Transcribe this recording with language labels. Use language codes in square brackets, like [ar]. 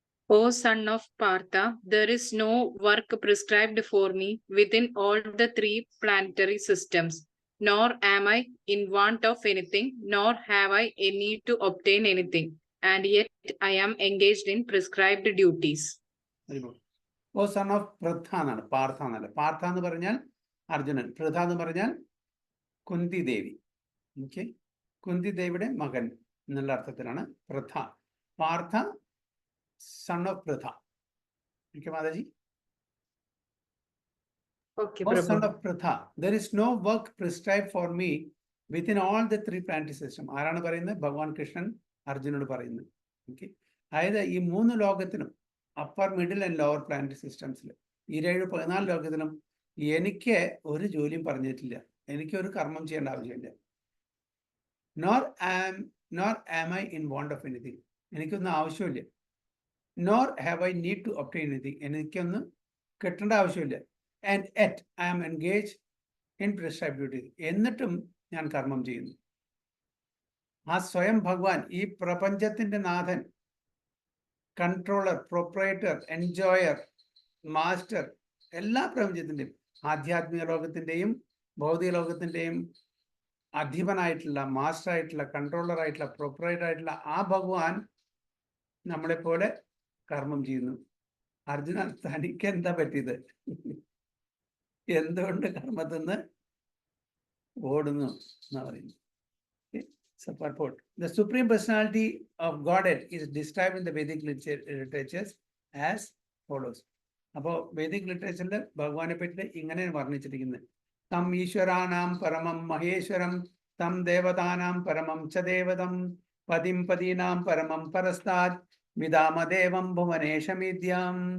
[en] O son of Partha, there is no work prescribed for me within all the three planetary systems, nor am I in want of anything, nor have I a need to obtain anything, and yet I am engaged in prescribed duties. O son of Pritha [ml] എന്നാണ്, പാർത്ഥ എന്നല്ല. പാർത്ഥ എന്ന് പറഞ്ഞാൽ അർജുനൻ, പൃഥ എന്ന് പറഞ്ഞാൽ കുന്തി ദേവി. Okay, Kunti ദേവിയുടെ മകൻ എന്നുള്ള അർത്ഥത്തിലാണ് Pritha. [en] Partha son of Pritha. Okay, Mataji? Okay, Oh, Prabhu. son of Pritha, there is no work prescribed for me within all the three planetary systems. [ml] ആരാണ് പറയുന്നത്? ഭഗവാൻ കൃഷ്ണൻ അർജുനോട് പറയുന്നത്. ഓക്കെ, അതായത് ഈ 3 ലോകത്തിനും, [en] upper middle and lower planetary സിസ്റ്റംസിൽ, [ml] ഈ 14 ലോകത്തിനും എനിക്ക് ഒരു ജോലിയും പറഞ്ഞിട്ടില്ല, എനിക്ക് ഒരു കർമ്മം ചെയ്യേണ്ട ആവശ്യമില്ല. [en] nor am I in want of anything, [ml] എനിക്കൊന്നും ആവശ്യമില്ല. [en] nor have I need to obtain anything, [ml] എനിക്കൊന്നും കിട്ടേണ്ട ആവശ്യമില്ല. [en] and yet I am engaged in prescribed duty, [ml] എന്നിട്ടും ഞാൻ കർമ്മം ചെയ്യുന്നു. ആ സ്വയം ഭഗവാൻ, ഈ പ്രപഞ്ചത്തിന്റെ നാഥൻ, കൺട്രോളർ, പ്രൊപ്പറേറ്റർ, എൻജോയർ, മാസ്റ്റർ, എല്ലാ പ്രപഞ്ചത്തിന്റെയും, ആധ്യാത്മിക ലോകത്തിന്റെയും ഭൗതിക ലോകത്തിന്റെയും അധിപനായിട്ടുള്ള, മാസ്റ്റർ ആയിട്ടുള്ള, കൺട്രോളർ ആയിട്ടുള്ള, പ്രൊപ്പറേറ്റർ ആയിട്ടുള്ള ആ ഭഗവാൻ നമ്മളെപ്പോലെ കർമ്മം ചെയ്യുന്നു. അർജുന, തനിക്ക് എന്താ പറ്റിയത്? എന്തുകൊണ്ട് കർമ്മത്തിൽ നിന്ന് ഓടുന്നു എന്നാ പറയുന്നത്. [en] The Supreme Personality of Godhead is described in the Vedic literatures as follows. [ml] അപ്പോൾ വേദിക് ലിറ്ററേച്ചറിൽ ഭഗവാനെ പറ്റി ഇങ്ങനെ വർണ്ണിച്ചിരിക്കുന്നത്: [sa] തം ഈശ്വരാനാം പരമം മഹേശ്വരം, തം ദേവതാനാം പരമം ച ദേവതം, പതിം പദീനാം പരമം പരസ്താത്, വിദാമദേവം ഭുവനേശമിദ്യം.